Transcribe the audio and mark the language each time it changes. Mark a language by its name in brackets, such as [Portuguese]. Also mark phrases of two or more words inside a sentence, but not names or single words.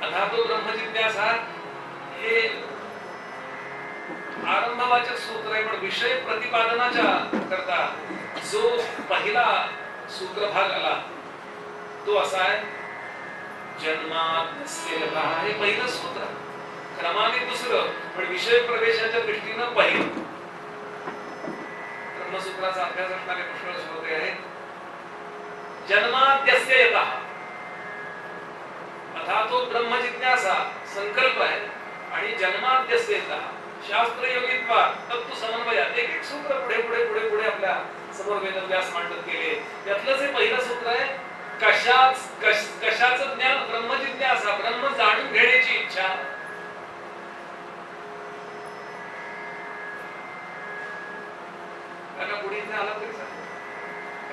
[Sanskrit] अथातो ब्रह्मजिज्ञासा [Marathi] हे आरंभवाचक सूत्र आहे, पण विषय प्रतिपादनाच्या करता जो पहिला सूत्रभाग आला तो असा आहे, [Sanskrit] जन्माद्यस्य यतः [Marathi] हे पहिलं सूत्र, क्रमाने दुसरं, पण विषय प्रवेशाच्या दृष्टीनं पहिलं. ब्रह्मसूत्राचा अभ्यास असणारे पुष्कळ श्रोते आहेत. [Sanskrit] जन्माद्यस्य यतः अथातो ब्रह्मजिज्ञासा [Marathi] संकल्प आहे, आणि [Sanskrit] जन्माद्यस्य यतः शास्त्र योगित्वा तत्व समन्वयात [Marathi] एक एक सूत्र पुढे पुढे पुढे पुढे आपल्या समोर वेदव्यास मांडत गेले. त्यातलंच हे पहिलं सूत्र आहे, कशाचं ज्ञान? ब्रह्मजिज्ञासा, ब्रह्म जाणून घेण्याची इच्छा. आता पुढे इथे आला तरी चालेल.